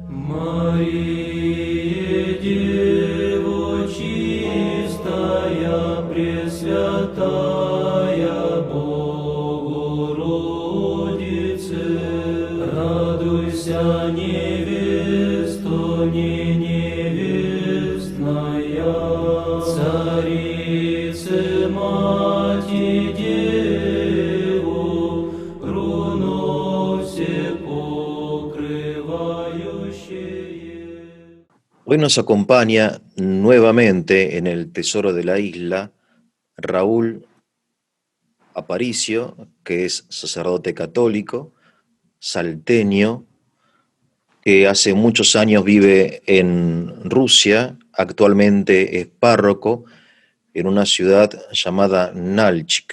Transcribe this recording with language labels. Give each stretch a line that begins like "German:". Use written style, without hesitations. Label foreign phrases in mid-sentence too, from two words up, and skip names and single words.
Church Slavic: Мария, Дева чистая, Пресвятая Богородице, радуйся, невесто не невестная, Царице Мати Деву, руно все покрывающее.
Spanish: Hoy nos acompaña nuevamente en el Tesoro de la Isla Raúl Aparicio, que es sacerdote católico, salteño, que hace muchos años vive en Rusia, actualmente es párroco en una ciudad llamada Nalchik.